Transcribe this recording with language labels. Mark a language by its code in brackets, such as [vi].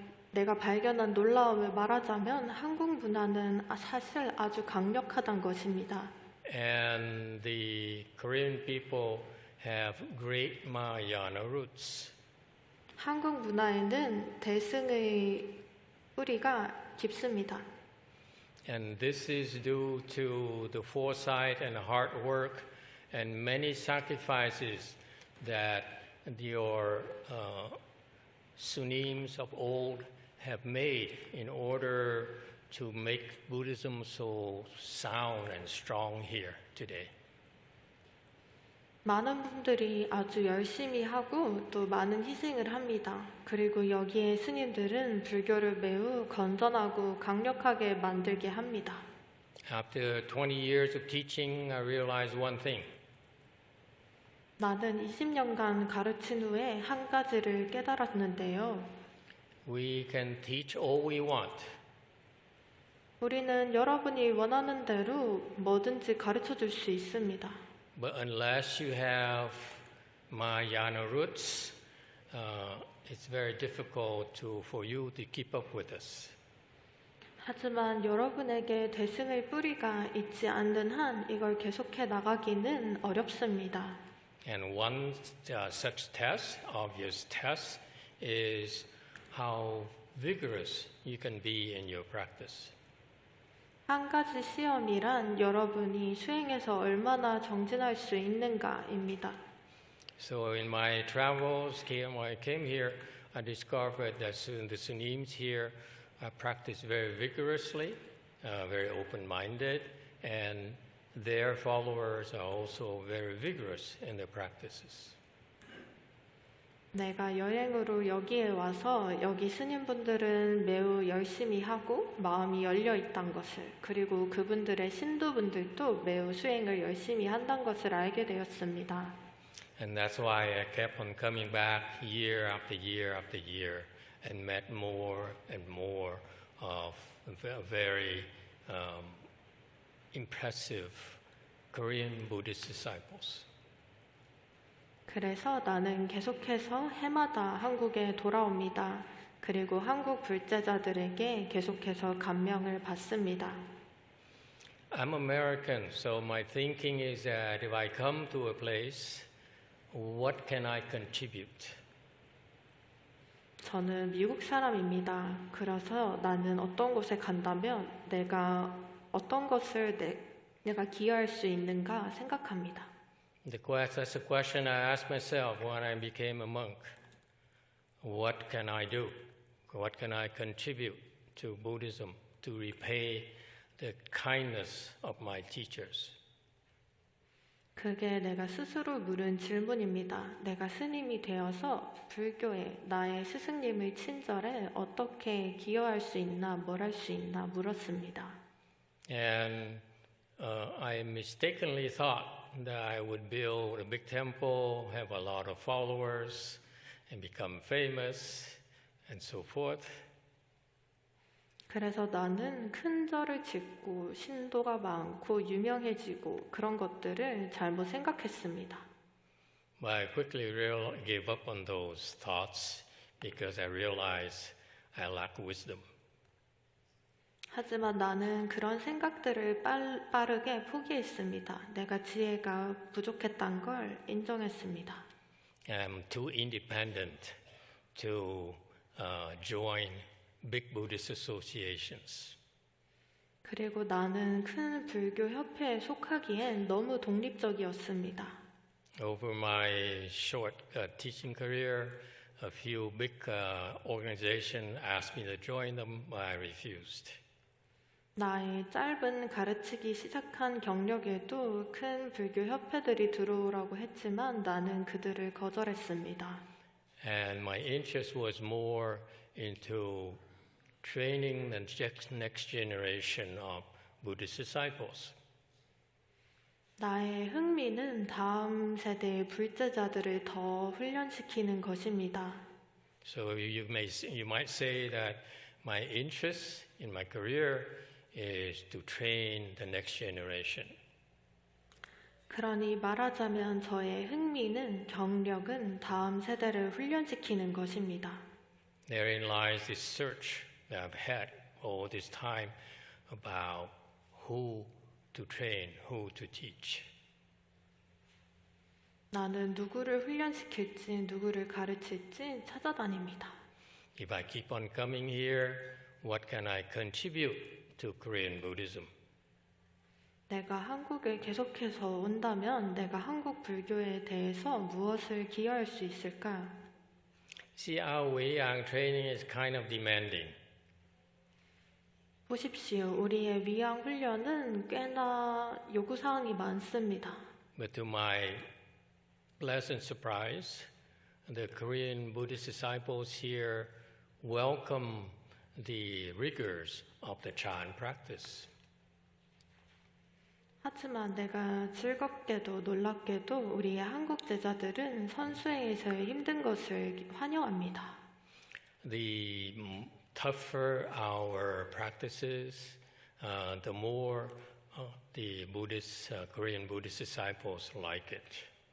[ko] 내가 발견한 놀라움을 말하자면 한국 문화는 사실 아주 강력하다는 것입니다. [en] And the Korean people have great Mahayana roots. [ko] 한국 문화에는 대승의 뿌리가 깊습니다. [en] And this is due to the foresight and hard work and many sacrifices that your Sunims of old have made in order to make Buddhism so sound and strong here today. [ko] 많은 분들이 아주 열심히 하고 또 많은 희생을 합니다. 그리고 여기에 스님들은 불교를 매우 건전하고 강력하게 만들게 합니다. [en] After 20 years of teaching, I realized one thing. [ko] 나는 20년간 가르친 후에 한 가지를 깨달았는데요. [en] We can teach all we want, [ko] 우리는 여러분이 원하는 대로 뭐든지 가르쳐 줄 수 있습니다. [en] But unless you have Mahayana roots, it's very difficult for you to keep up with us. [ko] 하지만 여러분에게 대승의 뿌리가 있지 않는 한 이걸 계속해 나가기는 어렵습니다. [en] And one such test, obvious test, is how vigorous you can be in your practice. [ko] 한 가지 시험이란 여러분이 수행에서 얼마나 정진할 수 있는가입니다. [en] So in my travels, when I came here, I discovered that the Sunims here practice very vigorously, very open-minded, and their followers are also very vigorous in their practices. [ko] 내가 여행으로 여기에 와서 여기 스님분들은 매우 열심히 하고 마음이 열려 있다는 것을, 그리고 그분들의 신도분들도 매우 수행을 열심히 한다는 것을 알게 되었습니다. [en] And that's why I kept on coming back year after year after year and met more and more of very impressive Korean Buddhist disciples. [ko] 그래서 나는 계속해서 해마다 한국에 돌아옵니다. 그리고 한국 불제자들에게 계속해서 감명을 받습니다. [en] I'm American, so my thinking is that if I come to a place, what can I contribute? [ko] 저는 미국 사람입니다. 그래서 나는 어떤 곳에 간다면 내가 어떤 것을 내가 기여할 수 있는가 생각합니다. [en] That's a question I asked myself when I became a monk. What can I do? What can I contribute to Buddhism to repay the kindness of my teachers? [ko] 그게 내가 스스로 물은 질문입니다. 내가 스님이 되어서 불교에 나의 스승님의 친절에 어떻게 기여할 수 있나, 뭘 할 수 있나 물었습니다. [en] And I mistakenly thought that I would build a big temple, have a lot of followers, and become famous, and so forth. [ko] 그래서 나는 큰 절을 짓고 신도가 많고 유명해지고 그런 것들을 잘못 생각했습니다. [en] But I quickly gave up on those thoughts because I realized I lack wisdom. [ko] 하지만 나는 그런 생각들을 빠르게 포기했습니다. 내가 지혜가 부족했던 걸 인정했습니다. [en] I'm too independent to join big Buddhist associations. [ko] 그리고 나는 큰 불교 협회에 속하기엔 너무 독립적이었습니다. [en] Over my short teaching career, a few big organizations asked me to join them, but I refused. [ko] 나의 짧은 가르치기 시작한 경력에도 큰 불교 협회들이 들어오라고 했지만 나는 그들을 거절했습니다. [en] And my interest was more into training the next generation of Buddhist disciples. [ko] 나의 흥미는 다음 세대의 불제자들을 더 훈련시키는 것입니다. [en] So you might say that my interest in my career is to train the next generation. [ko] 그러니 말하자면 저의 흥미는 경력은 다음 세대를 훈련시키는 것입니다. [en] Therein lies this search that I've had all this time about who to train, who to teach. [ko] 나는 누구를 훈련시킬지, 누구를 가르칠지 찾아다닙니다. [en] If I keep on coming here, what can I contribute to Korean Buddhism? [ko] 내가 한국에 계속해서 온다면 내가 한국 불교에 대해서 무엇을 기여할 수 있을까? [en] See, our Weiyang training is kind of demanding. [ko] 보십시오. 우리의 위양 훈련은 꽤나 요구사항이 많습니다. [en] But to my pleasant surprise, the Korean Buddhist disciples here welcome the rigors of the Chan practice. [ko] 하지만 내가 즐겁게도 놀랍게도 우리의 한국 제자들은 선수행에서의 힘든 것을 환영합니다. [en] The tougher our practices, the more the Buddhist, Korean Buddhist disciples like it.